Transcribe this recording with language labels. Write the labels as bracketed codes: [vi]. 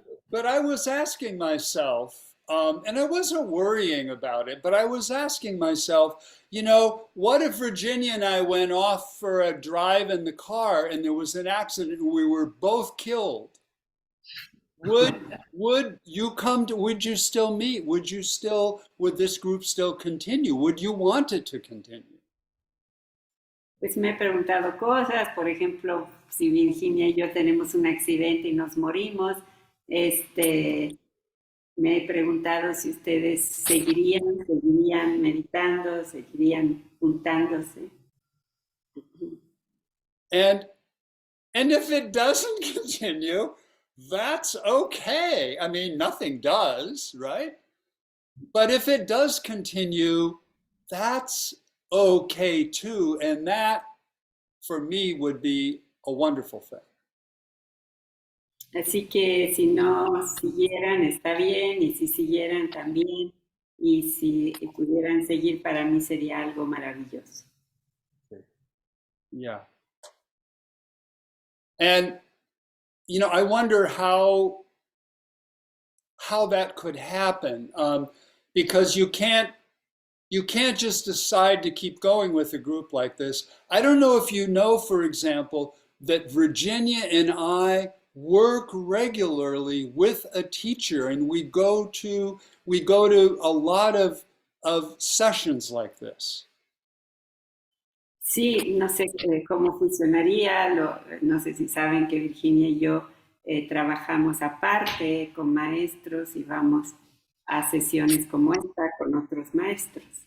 [en] But I was asking myself, and I wasn't worrying about it, but I was asking myself, what if Virginia and I went off for a drive in the car and there was an accident and we were both killed? Would you still meet? Would this group still continue? Would you want it to continue? [es] Pues me he preguntado cosas, por ejemplo, si Virginia y yo tenemos un accidente y nos morimos, me he preguntado si ustedes seguirían meditando, seguirían juntándose. [en] And if it doesn't continue, that's okay. I mean, nothing does, right? But if it does continue, that's okay too. And that, for me, would be a wonderful thing. [es] Así que si no siguieran, está bien, y si siguieran también, y si pudieran seguir, para mí sería algo maravilloso. [en] Yeah. And I wonder how that could happen, because you can't just decide to keep going with a group like this. I don't know if you know, for example, that Virginia and I work regularly with a teacher, and we go to a lot of sessions like this. [es] Sí, no sé cómo funcionaría, no sé si saben que Virginia y yo trabajamos aparte con maestros y vamos a sesiones como esta con otros maestros.